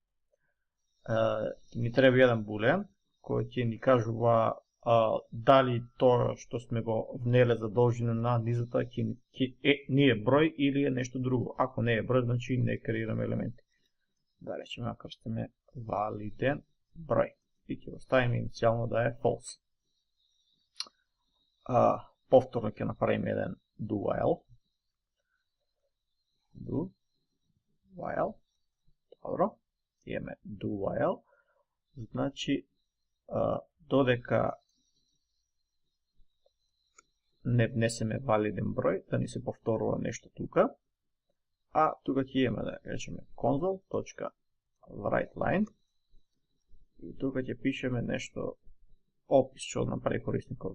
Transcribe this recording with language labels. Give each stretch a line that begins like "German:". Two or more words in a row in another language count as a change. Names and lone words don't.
Macedonian: Ќе ни треба еден булеан кој ќе ни кажува дали тоа што сме го внеле за должина на низата не е број или е нешто друго. Ако не е број, значи не креираме елементи. Да речеме, ако крстиме валиден број и ќе го ставиме иницијално да е false. Повторно ќе направиме еден
English: do while.
Macedonian: Добро. Имаме
English: do while.
Macedonian: Значи, додека не внесеме валиден број, да ни се повторува нешто тука. А тука ќе имаме да речеме console.writeLine и тука ќе пишеме нешто опис што направи корисникот.